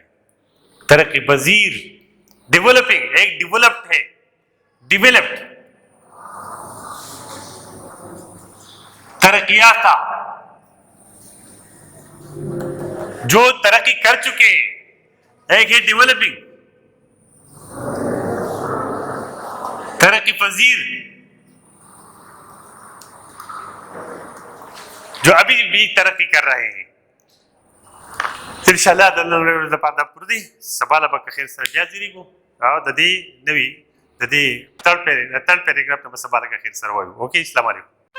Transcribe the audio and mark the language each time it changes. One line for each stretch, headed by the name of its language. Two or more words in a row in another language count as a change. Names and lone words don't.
Urdu: ترقی پذیر، ڈیولپنگ، ایک ڈیولپڈ ہے، ڈیولپڈ ترقی یافتہ، جو ترقی کر چکے ہیں، ایک ہے ڈیولپنگ ترقی پذیر جو ابھی بھی ترقی کر رہے ہیں ان شاء اللہ
Pashto: د پاره پر دي سبا له بخیر سره بیا زیریګو او د دې نوی د دې تر پیراګراف ته سبا له خیر سره وایو اوکے السلام علیکم